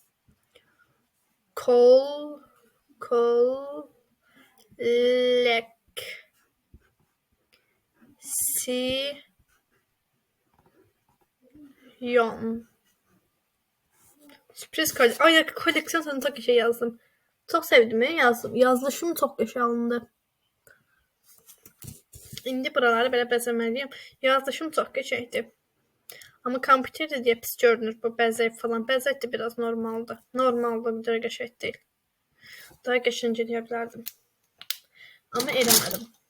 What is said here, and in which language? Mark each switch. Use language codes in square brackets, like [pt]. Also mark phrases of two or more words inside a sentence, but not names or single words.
[tr] Koleksiyon. Sürpriz koleksiyon sözünü çok şey yazdım. Çok sevdim ya, yazdım. Yazılışım çok yaşa alındı. [az] İndi buraları belə bəzəməliyim. Yazılışım çox qəşəngdir. Amma kompüterdə deyə pis görünür bu bəzək falan. Bəzək də biraz normaldır. Normaldır, bir də qəşəng deyil. Daha qəşəng eləyə bilərdim. Amma eləmədim.